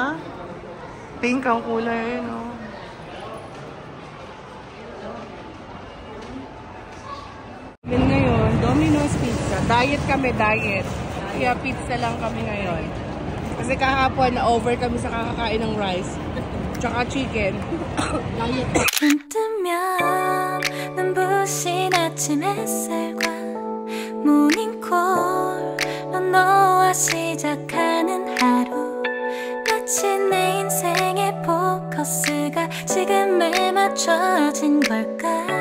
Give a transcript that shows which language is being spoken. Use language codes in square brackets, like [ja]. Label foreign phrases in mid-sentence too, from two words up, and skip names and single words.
[tl] Pink ang kulay, no? Diet kami, diet. Kaya pizza lang kami ngayon. Kasi kahapon, na-over kami sa kakakain ng rice. Tsaka chicken. Diet. [ko] 뜨면 눈부신 아침 햇살과 모닝콜로 너와 시작하는 하루 마치 내 인생의 포커스가 지금에 맞춰진 걸까